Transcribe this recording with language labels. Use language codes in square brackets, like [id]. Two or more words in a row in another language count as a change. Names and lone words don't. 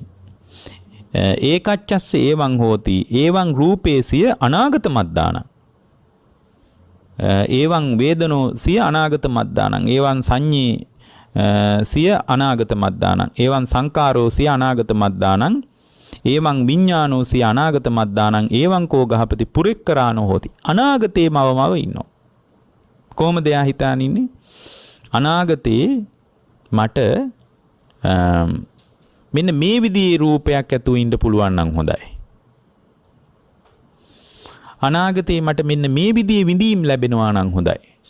[pi] ඒකච්චස්ස ඒවං හෝති ඒවං රූපේසිය අනාගත මද්දානං. ඒවං වේදනෝ සිය අනාගත මද්දානං. ඒවං සංඤේ සිය අනාගත මද්දානං. ඒවං සංකාරෝ සිය අනාගත මද්දානං. ඒවං විඤ්ඤාණෝ සිය අනාගත මද්දානං. ඒවං කෝ ගහපති පුරෙක්කරානෝ හෝති. [si] අනාගතේ මවමව ඉන්නවා. කොහොමද එයා හිතාන ඉන්නේ? අනාගතේ මට මෙන්න මේ විදිහේ රූපයක් ඇතුව ඉන්න පුළුවන් නම් හොඳයි. අනාගතේ මට මෙන්න මේ විදිහේ විඳීම් ලැබෙනවා නම් හොඳයි.